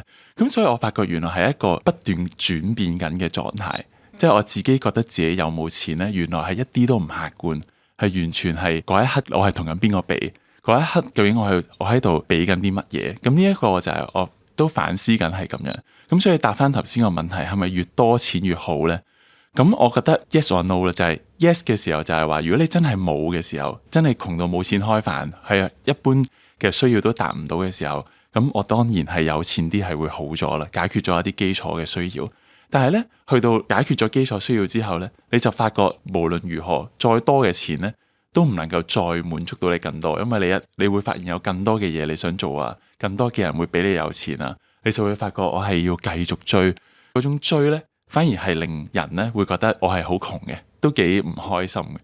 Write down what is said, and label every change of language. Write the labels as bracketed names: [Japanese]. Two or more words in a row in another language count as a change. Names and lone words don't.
[Cantonese] 咁所以我發覺原來係一個不斷轉變緊嘅狀態，即係我自己覺得自己有冇錢呢？原來係一啲都唔客觀，係完全係嗰一刻我係同緊邊個比，嗰一刻究竟我喺度比緊啲乜嘢？咁呢一個就係我都反思緊係咁樣。咁所以答翻頭先個問題，係咪越多錢越好呢？咁我覺得 [English] yes or no [Cantonese] 啦，就係 yes 嘅時候就係話，如果你真係冇嘅時候，真係窮到冇錢開飯，係一般嘅需要都達唔到嘅時候，咁我當然係有錢啲係會好咗啦，解決咗一啲基礎嘅需要。但係呢，去到解決咗基礎需要之後呢，你就發覺無論如何再多嘅錢呢，都唔能夠再滿足到你更多，因為你會發現有更多嘅嘢你想做啊，更多嘅人會比你有錢啊，你就會發覺我係要繼續追，嗰種追呢，反而係令人咧會覺得我係好窮嘅，都幾唔開心嘅。